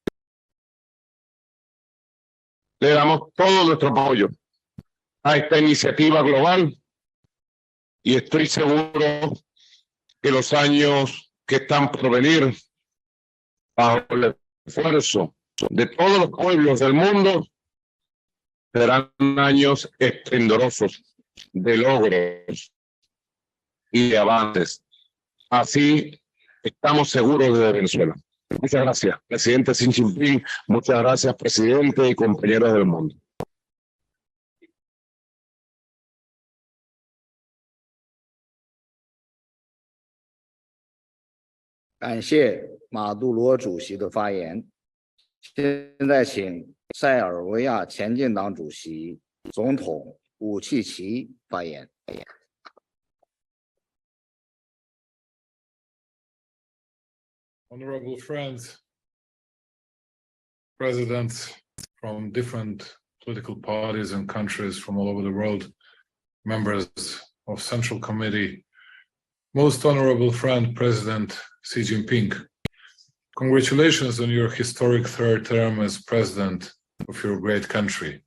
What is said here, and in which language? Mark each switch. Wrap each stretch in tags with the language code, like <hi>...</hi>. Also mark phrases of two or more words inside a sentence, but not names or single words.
<es>Le damos todo nuestro apoyo a esta iniciativa global y estoy seguro que los años que están por venir, bajo el esfuerzo de todos los pueblos del mundo, serán años esplendorosos de logros y de avances. Así estamos seguros de Venezuela. Muchas gracias, presidente Xi Jinping. Muchas gracias, presidente y compañeros del mundo.</es> <zh>感谢马杜罗主席的发言。现在请塞尔维亚前进党主席、总统武契奇发言。</zh> <en>Honorable friends, presidents from different political parties and countries from all over the world, members of Central Committee, most honorable friend, President Xi Jinping, congratulations on your historic third term as president of your great country.</en>